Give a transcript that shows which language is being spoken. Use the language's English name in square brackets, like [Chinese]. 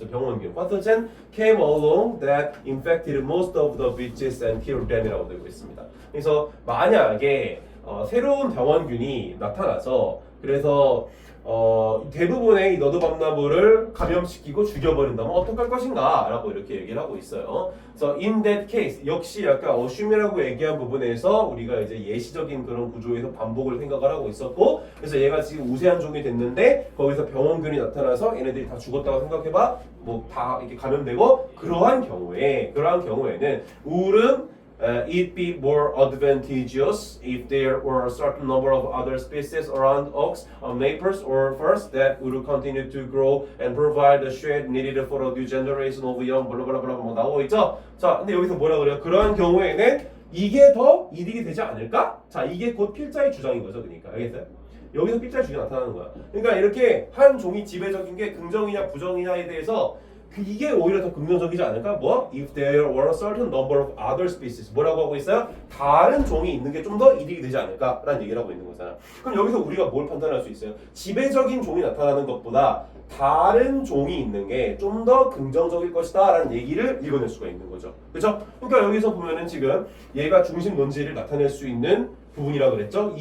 [English] 병원균 pathogen came along that infected most of the beaches and killed them [Korean] 이라고 되고 있습니다. 그래서 만약에 새로운 병원균이 나타나서 그래서 대부분의 이 너도밤나무를 감염시키고 죽여버린다면 어떡할 것인가 라고 이렇게 얘기를 하고 있어요. 그래서 [English] in that case [Korean] 역시 아까 assume이라고 얘기한 부분에서 우리가 이제 예시적인 그런 구조에서 반복을 생각을 하고 있었고 그래서 얘가 지금 우세한 종이 됐는데 거기서 병원균이 나타나서 얘네들이 다 죽었다고 생각해봐 뭐 다 이렇게 감염되고 그러한 경우에는 우울은 [English] it be more advantageous if there were a certain number of other species around oaks, maples, or firs that would continue to grow and provide the shade needed for a new generation of young [Korean] 블라블라블라 뭐 나오고 있죠? 자, 근데 여기서 뭐라 그래요? 그러한 경우에는 이게 더 이득이 되지 않을까? 자, 이게 곧 필자의 주장인 거죠, 그러니까 알겠어요? 여기서 필자의 주장이 나타나는 거야. 그러니까 이렇게 한 종이 지배적인 게 긍정이냐 부정이냐에 대해서 이게 오히려 더 긍정적이지 않을까? 뭐? [English] If there were a certain number of other species [Korean] 뭐라고 하고 있어요? 다른 종이 있는 게 좀 더 이득이 되지 않을까? 라는 얘기를 하고 있는 거잖아. 그럼 여기서 우리가 뭘 판단할 수 있어요? 지배적인 종이 나타나는 것보다 다른 종이 있는 게 좀 더 긍정적일 것이다 라는 얘기를 읽어낼 수가 있는 거죠. 그렇죠? 그러니까 여기서 보면은 지금 얘가 중심 논지를 나타낼 수 있는 부분이라고 그랬죠?